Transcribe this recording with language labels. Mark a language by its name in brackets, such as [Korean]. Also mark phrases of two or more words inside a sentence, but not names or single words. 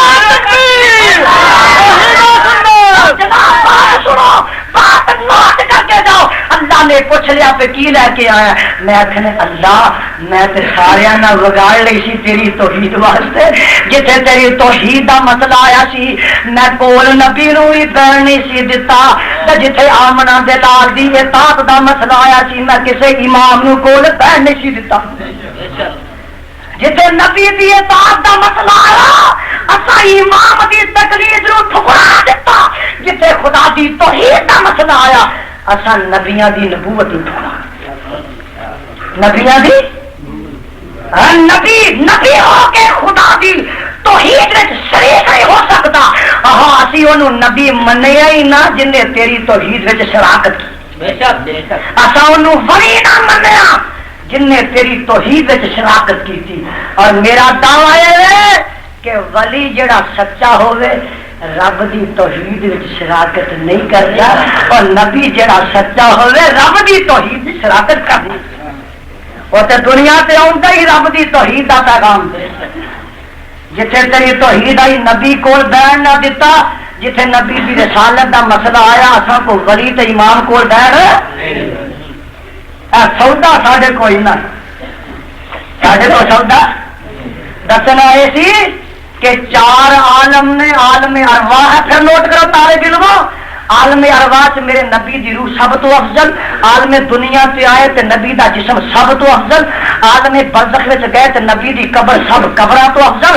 [Punjabi] جناب سنو بات نوٹ کر کے جاؤ. اللہ نے پوچھ لیا پہ کی لے کے آیا. میں آخنے اللہ میں تے سارے نہ وگاڑ لی سی تیری توحید واسطے. جتھے تیری توحید دا مسئلہ آیا سی میں کول نبی نو ہی بہن نہیں سی دتا. جتھے آمنا دے لال دی اطاعت دا مسئلہ آیا سی میں کسے امام نو کول بہن نہیں سی دتا. جتھے نبی دی اطاعت دا مسئلہ آیا اسا امام دی تقلید نو ٹھکرا دیتا. جتھے خدا دی توحید دا مسئلہ آیا اسا نبیاں دی نبوت نو ٹھکرا. نبیاں دی نبی ہو کے خدا دی توحید وچ شریک نہیں ہو سکتا. ہاں اسی اونوں نبی منیا ہی نہ جن نے تیری توحید وچ شراکت کی. بے شک اسا اونوں ولی نہ منیا جن نے تیری توحید وچ شراکت کی تھی. اور میرا دعویٰ ہے کہ ولی جڑا سچا ہوئے رب دی توحید وچ شراکت نہیں کرتا. اور نبی جڑا سچا ہوئے رب دی توحید وچ شراکت کرتا. وہ تے دنیا تے آندا ہی رب دی توحید دا پیغام دے. جتھے تیری توحید آئی نبی کول بیان نہ دیتا. جتھے نبی دی رسالت دا مسئلہ آیا اساں کو ولی تے امام کول بیان سودا ساڈے کوئی نہ. ساڈے کو سودا دسنا یہ سی کہ چار عالم نے عالم ارواح ہے. پھر نوٹ کرو طالب علمو عالم ارواح چ میرے نبی دی روح سب تو افضل. عالم دنیا سے آئے تے نبی دا جسم سب تو افضل. عالم برزخ وچ گئے تے نبی دی قبر سب قبراں تو افضل.